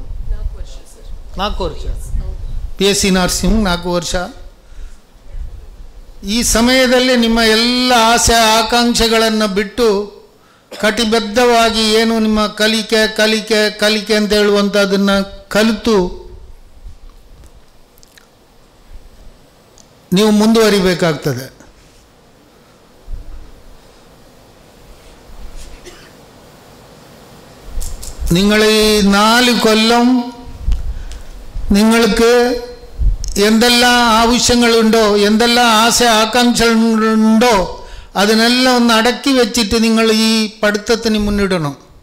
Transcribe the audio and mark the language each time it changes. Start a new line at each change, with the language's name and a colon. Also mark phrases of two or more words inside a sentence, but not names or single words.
Kannada: ವರ್ಷ PSc ನರ್ಸಿಂಗ್ 4 ವರ್ಷ, ಈ ಸಮಯದಲ್ಲಿ ನಿಮ್ಮ ಎಲ್ಲ ಆಸೆ ಆಕಾಂಕ್ಷೆಗಳನ್ನು ಬಿಟ್ಟು ಕಟಿಬದ್ಧವಾಗಿ ಏನು ನಿಮ್ಮ ಕಲಿಕೆ ಅಂತ ಹೇಳುವಂಥದ್ದನ್ನು ಕಲಿತು ನೀವು ಮುಂದುವರಿಬೇಕಾಗ್ತದೆ.
Malayalam: നിങ്ങൾ ഈ 4 കൊല്ലം നിങ്ങൾക്ക് എന്തെല്ലാം ആവശ്യങ്ങളുണ്ടോ, എന്തെല്ലാം ആകാംക്ഷകളുണ്ടോ അതിനെല്ലാം ഒന്ന് അടക്കി വെച്ചിട്ട് നിങ്ങൾ ഈ പഠിത്തത്തിന് മുന്നിടണം.